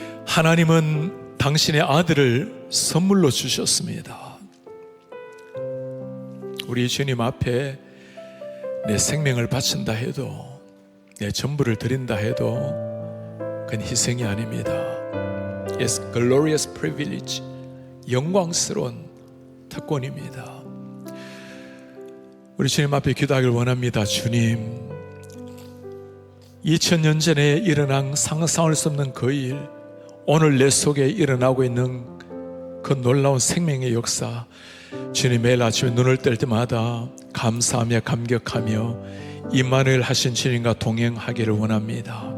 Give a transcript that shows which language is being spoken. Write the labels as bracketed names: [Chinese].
[Korean] 하나님은 당신의 아들을 선물로 주셨습니다. 우리 주님 앞에 내 생명을 바친다 해도, 내 전부를 드린다 해도 그건 희생이 아닙니다. [English] It's glorious privilege, [Korean] 영광스러운 특권입니다. 우리 주님 앞에 기도하기를 원합니다. 주님, 2000년 전에 일어난 상상할 수 없는 그 일, 오늘 내 속에 일어나고 있는 그 놀라운 생명의 역사, 주님 매일 아침에 눈을 뜰 때마다 감사하며 감격하며 임마누엘 하신 주님과 동행하기를 원합니다.